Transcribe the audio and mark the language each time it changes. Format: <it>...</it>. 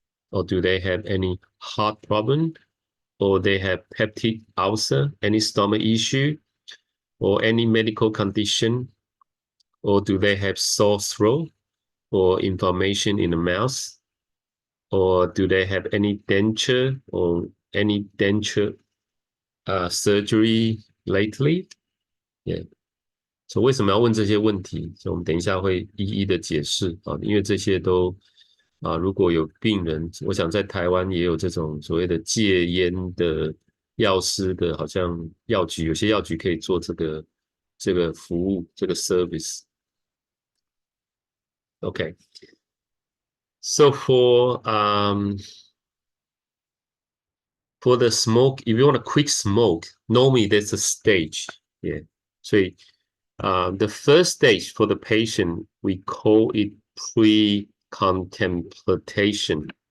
<en>Or do they have any heart problem? Or they have peptic ulcer, any stomach issue, or any medical condition? Or do they have sore throat or inflammation in the mouth? Or do they have any denture or any denture surgery lately? Yeah.</en> <zh>So 为什么要问这些问题？所以我们等一下会一一的解释啊，因为这些都如果有病人，我想在台湾也有这种所谓的戒烟的药师的，好像药局有些药局可以做这个服务，这个 service。</zh> <en>Okay. So for the smoke, if you want to quit smoke, normally there's a stage. Yeah. So the first stage for the patient, we call it pre-contemplation.</en>